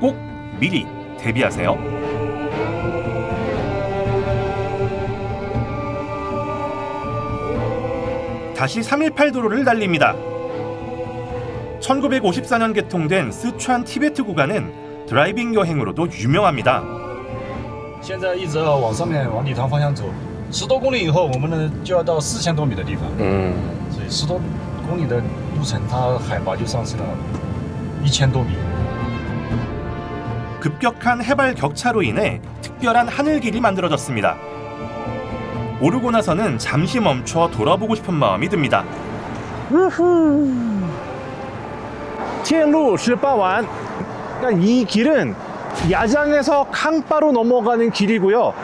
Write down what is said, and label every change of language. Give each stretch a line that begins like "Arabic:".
Korean: 꼭 미리 대비하세요. 다시 318도로를 달립니다. 1954년 개통된 스촨 티베트 구간은 드라이빙 여행으로도 유명합니다.
Chinese: 现在一直要往上面往礼堂方向走，10多公里以后，我们呢就要到4000多米的地方。所以10多公里的路程，它海拔就上升了1000多米。
Korean: 급격한 해발 격차로 인해 특별한 하늘길이 만들어졌습니다. 오르고 나서는 잠시 멈춰 돌아보고 싶은 마음이 듭니다.
Chinese: 天路18완.
Korean: 그러니까 이 길은 야장에서 캉바로 넘어가는 길이고요.